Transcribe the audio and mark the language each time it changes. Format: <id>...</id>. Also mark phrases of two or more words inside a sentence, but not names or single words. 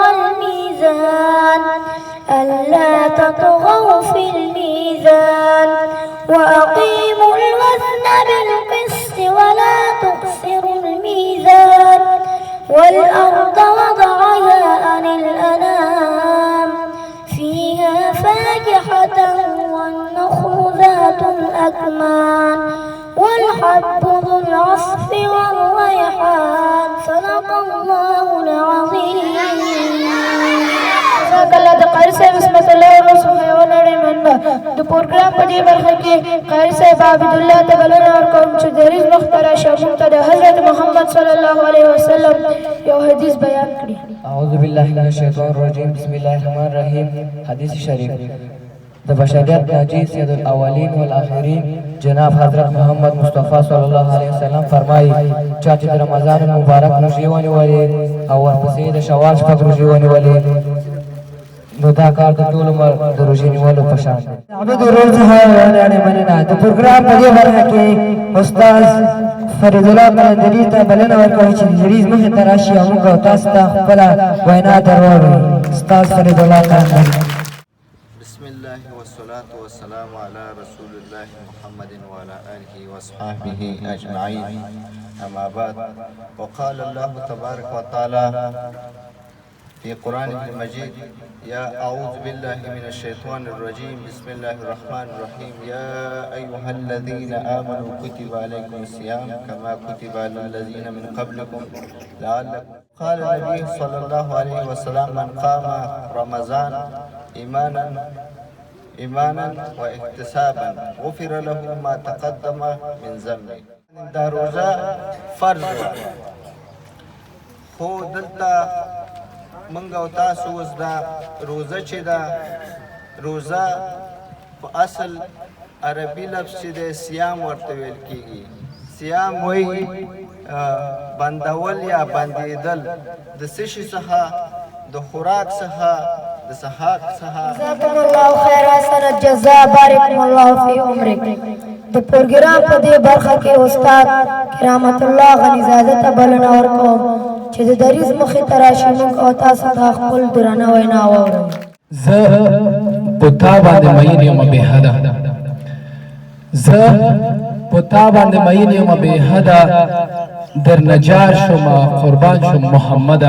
<ar>الميزان ألا تطغوا في الميزان وأقيموا الوزن بالقسط ولا تخسروا الميزان والأرض وضعها للأنام فيها فاكهة والنخل ذات الأكمام والحب ذو العصف والريحان. صدق الله العظيم.</ar> <ps>کله د قاری صاحب اسمت الله ورسوه ولړې منبه د پروګرام په دې برخه کې قاری صاحب عبد الله ته بلنه ورکوم چې د ریز مخترع شامل ته د حضرت محمد</ps> <ar>صلی الله علیه وسلم</ar> <ps>یو حدیث بیان کړي.</ps> <ar>اعوذ بالله من الشیطان الرجیم. بسم الله الرحمن الرحیم.</ar> <ps>حدیث شریف د بشریت ناجی</ps> <ar>سید الاولین والآخرین</ar> <ps>جناب حضرت محمد مصطفی</ps> <ar>صلی الله علیه وسلم</ar> <ps>فرمایي چې د رمضان مبارک روژې ونیولې او ورپسې د شوال شپږ روژې ونیولې نو دا کار د ټول عمر د روژې نیولو په شان دی. عبد الرزاق ولړې مننه. د پروګرام په دې برخه کې استاد فرید الله قلندري ته بلنه ورکوي چې د جریز مخې ته راشي او موږ تاسو ته خپله وینا درواړو. استاد فرید الله قلندري.</ps> <ar>بسم الله والصلاة والسلام على رسول الله محمد وعلى آله وصحبه أجمعين. أما بعد، وقال الله تبارك وتعالى في قرآن المجيد: يا أعوذ بالله من الشيطان الرجيم بسم الله الرحمن الرحيم يا أيها الذين آمنوا كتب عليكم الصيام كما كتب على الذين من قبلكم لعلكم. قال النبي صلى الله عليه وسلم: من قام رمضان إيمانا واحتسابا غفر له ما تقدم من ذنبه.</ar> <ps>دا روزه فرض خو دلته منګ او تاسو اوس دا روزه چې دا روزه په اصل عربي لفظ چې د صيام ورته ویل کېږي. صيام وایي بندول یا بندېدل د څه شي څخه، د خوراک څخه، د سحاق څخه.</ps> <ar>جزاكم الله خير حسن الجزاء بارك الله في عمرك.</ar> <ps>د پروګرام په دې برخه کې استاد کرامت الله غنیزاده ته بلنه ورکوم چې د دریځ مخې ته راشي موږ او تاسو ته خپل درانه وینا واورئ. زه په تا باندې مین یم بې حده، زه په تا باندې مین یم بې حده، در نجار شم قربان شم محمده.</ps>